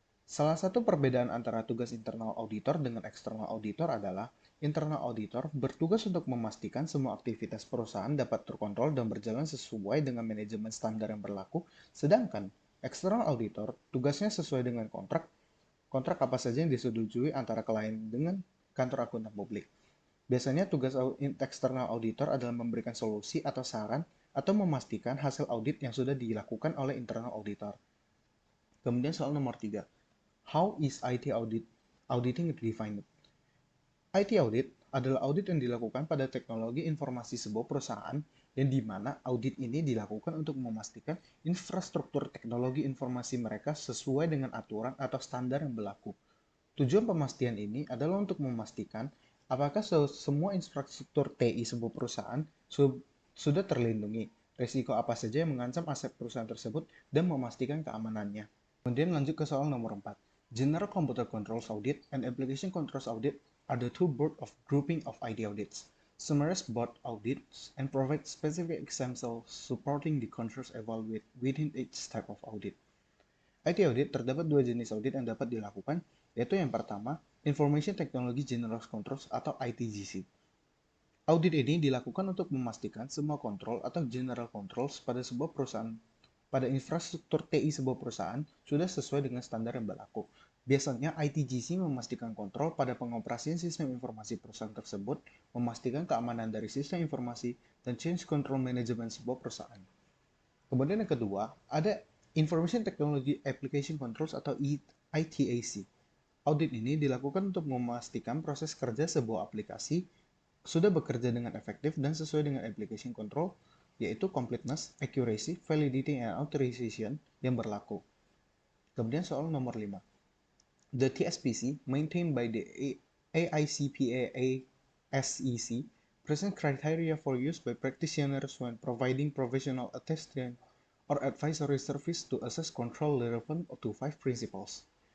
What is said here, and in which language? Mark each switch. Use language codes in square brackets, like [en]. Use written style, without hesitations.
[id] Salah satu perbedaan antara tugas internal auditor dengan eksternal auditor adalah internal auditor bertugas untuk memastikan semua aktivitas perusahaan dapat terkontrol dan berjalan sesuai dengan manajemen standar yang berlaku, sedangkan eksternal auditor tugasnya sesuai dengan kontrak apa saja yang disetujui antara klien dengan kantor akuntan publik. Biasanya tugas eksternal auditor adalah memberikan solusi atau saran atau memastikan hasil audit yang sudah dilakukan oleh internal auditor. Kemudian soal nomor 3. [en] How is IT auditing defined? [id] IT audit adalah audit yang dilakukan pada teknologi informasi sebuah perusahaan yang di mana audit ini dilakukan untuk memastikan infrastruktur teknologi informasi mereka sesuai dengan aturan atau standar yang berlaku. Tujuan pemastian ini adalah untuk memastikan apakah semua infrastruktur TI sebuah perusahaan sudah terlindungi, risiko apa saja yang mengancam aset perusahaan tersebut, dan memastikan keamanannya. Kemudian lanjut ke soal nomor 4. [en] General Computer Controls Audit and Application Controls Audit are the two broad of grouping of IT audits. Summarize both audits and provide specific examples supporting the controls evaluated within each type of audit. [id] IT audit terdapat dua jenis audit yang dapat dilakukan, yaitu yang pertama, Information Technology General Controls atau ITGC. Audit ini dilakukan untuk memastikan semua kontrol atau general controls pada infrastruktur TI sebuah perusahaan sudah sesuai dengan standar yang berlaku. Biasanya ITGC memastikan kontrol pada pengoperasian sistem informasi perusahaan tersebut, memastikan keamanan dari sistem informasi, dan change control management sebuah perusahaan. Kemudian yang kedua, ada Information Technology Application Controls atau ITAC. Audit ini dilakukan untuk memastikan proses kerja sebuah aplikasi sudah bekerja dengan efektif dan sesuai dengan application control, yaitu [en] completeness, accuracy, validity, and authorization [id] yang berlaku. Kemudian soal nomor 5. [en] The TSPC, maintained by the AICPA SEC, present criteria for use by practitioners when providing professional attestation or advisory service to assess control relevant to 5 principles.